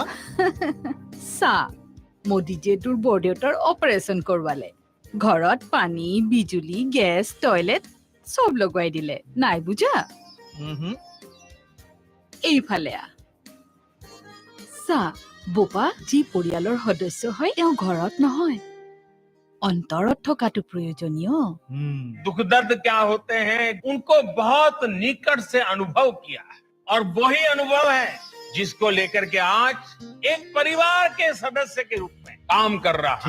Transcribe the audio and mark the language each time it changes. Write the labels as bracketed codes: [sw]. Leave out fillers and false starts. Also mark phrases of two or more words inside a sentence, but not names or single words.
[as] চা মোদীজীয়ে তোৰ বৰদেউতাৰ অপাৰেশ্যন কৰৱালে ঘৰত পানী বিজুলী গেছ টয়লেট চব লগাই দিলে নাই বুজা এইফালে চা বোপা যি পৰিয়ালৰ সদস্য হয় তেওঁ ঘৰত নহয় অন্তৰত থকাটো প্ৰয়োজনীয় [hi] दुख दर्द क्या होते हैं उनको बहुत निकट से अनुभव किया है और वही अनुभव है जिसको लेकर के आज एक परिवार के सदस्य के रूप में काम कर रहा है।